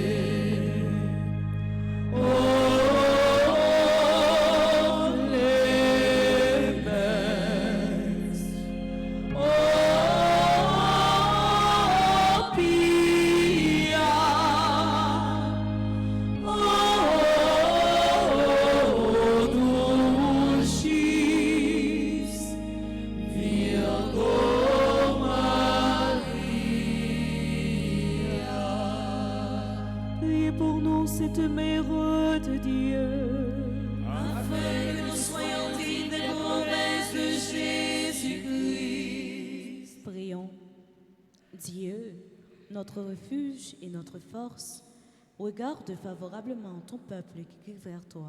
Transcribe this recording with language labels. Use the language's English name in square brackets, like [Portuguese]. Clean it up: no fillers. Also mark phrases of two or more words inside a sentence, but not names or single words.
[Latin] O clemens, O pia, O dulcis Virgo Maria. [French] Priez pour nous cette mère de Dieu, Afin que nous soyons dignes des promesses de Jésus-Christ. Prions. Dieu, notre refuge et notre force, regarde favorablement ton peuple qui crie vers toi.